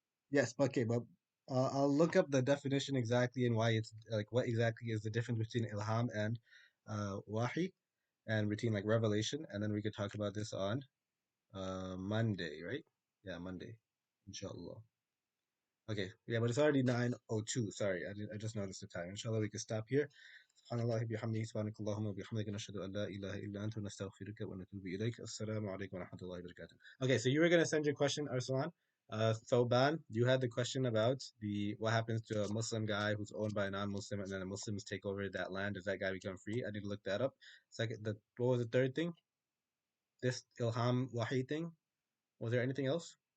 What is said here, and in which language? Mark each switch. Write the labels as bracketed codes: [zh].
[en] Yes, okay, but I'll look up the definition exactly and why it's like what exactly is the difference between ilham and wahi and between like revelation, and then we could talk about this on Monday, right? Yeah, Monday, inshallah. Okay, yeah, but it's already 9:02. Sorry, I just noticed the time. Inshallah, we can stop here. [ar] سبحان الله بحمده سبحانك اللهم وبحمدك نشهد أن لا إله إلا أنت ونستغفرك ونتوب إليك السلام عليكم ورحمة الله وبركاته. [en] Okay, so you were gonna send your question, Arsalan. Thoban, you had the question about the what happens to a Muslim guy who's owned by a non-Muslim and then the Muslims take over that land. Does that guy become free? I need to look that up. Second, what was the third thing? This Ilham Wahi thing. Was there anything else?